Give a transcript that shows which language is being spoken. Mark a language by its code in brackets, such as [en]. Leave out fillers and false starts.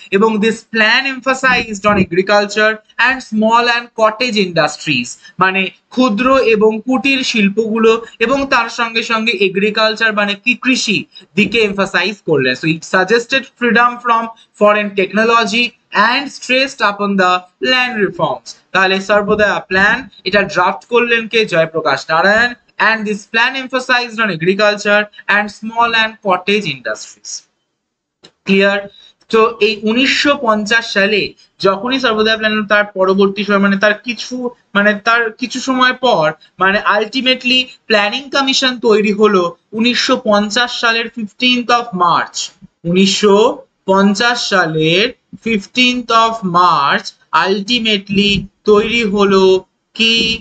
[bn] এবং this plan emphasised on agriculture and small and cottage industries, মানে ক্ষুদ্র এবং কুটির শিল্পগুলো এবং তার সঙ্গে সঙ্গে এগ্রিকালচার মানে কি কৃষি দিকে এমফাসাইজ করলেন। [en] So it suggested freedom from foreign technology and stressed upon the land reforms. [bn] তাহলে সর্বোদয়া প্ল্যান এটা ড্রাফট করলেন কে? Jayaprakash Narayan. [en] and this plan emphasized on agriculture and small and cottage industries. [bn] Clear? তো এই 1950 সালে যখনই সর্বোদয়া প্ল্যান, তার পরবর্তী সময় মানে তার কিছু সময় পর মানে আলটিমেটলি প্ল্যানিং কমিশন তৈরি হলো 1950 সালের 15th of মার্চ। 1950 সালের 15th of মার্চ আলটিমেটলি তৈরি হলো কি?